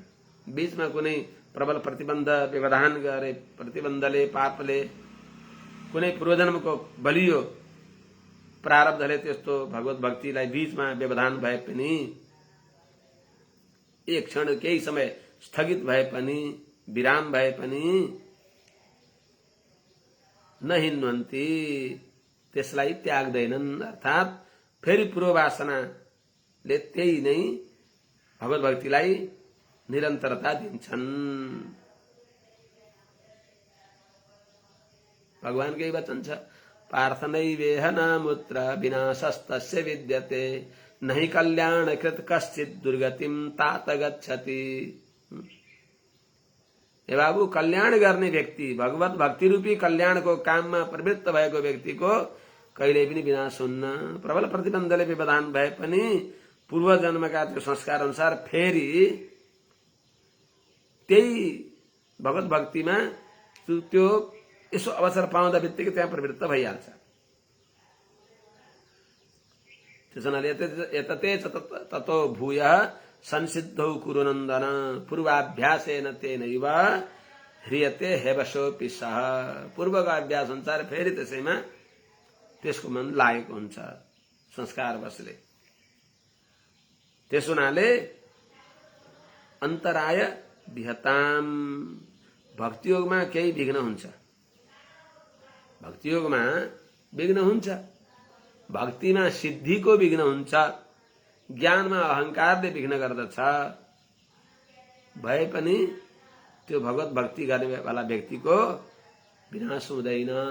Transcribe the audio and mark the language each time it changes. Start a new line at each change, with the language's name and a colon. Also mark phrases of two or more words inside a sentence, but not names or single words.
Nepali: बीचमा कुनै प्रबल प्रतिबन्ध व्यवधान गरे, प्रतिबन्धले, पापले, कुनै पूर्वजन्मको बलियो प्रारब्धले त्यस्तो भगवत भक्तिलाई बीचमा व्यवधान भए पनि, एक क्षण केही समय स्थगित भए पनि, विराम भए पनि
Sanskrit: न हिन्वन्ति,
Nepali: त्यसलाई त्याग्दैनन्। अर्थात् फेरि पूर्ववासनाले त्यही नै भगवत भक्तिलाई निरन्तरता दिन्छन्। भगवानकै वचन छ,
Sanskrit: पार्थ नैवेह नामुत्र विनाशस्तस्य विद्यते, नहि कल्याणकृत कश्चित् दुर्गतिम तात गच्छति।
Nepali: हे बाबु, कल्याण गर्ने व्यक्ति, भगवत भक्ति रूपी कल्याणको काममा प्रवृत्त भएको व्यक्तिको कहिले पनि विनाश हुन्न। प्रबल प्रतिबन्धले व्यवधान भए पनि पूर्व जन्मका त्यो संस्कार अनुसार फेरि त्यही भगवत भक्तिमा त्यो यसो अवसर पाउँदा बित्तिकै त्यहाँ प्रवृत्त भइहाल्छ।
Sanskrit: त्यसैले यतते ततो भूय संसिद्धौ कुरु नन्दन, पूर्वाभ्यासेन तेनैव ह्रियते हेवशोऽपि सः।
Nepali: पूर्वको अभ्यास अनुसार फेरि त्यसैमा त्यसको मन लागेको हुन्छ संस्कारवशले। त्यस हुनाले
Sanskrit: अन्तराय विहताम,
Nepali: भक्तियोगमा केही विघ्न हुन्छ, भक्तियोगमा विघ्न हुन्छ, भक्तिमा सिद्धिको विघ्न हुन्छ, ज्ञानमा अहंकारले विघ्न गर्दछ, भए पनि त्यो भगवत भक्ति गर्ने वाला व्यक्तिको विनाश हुँदैन।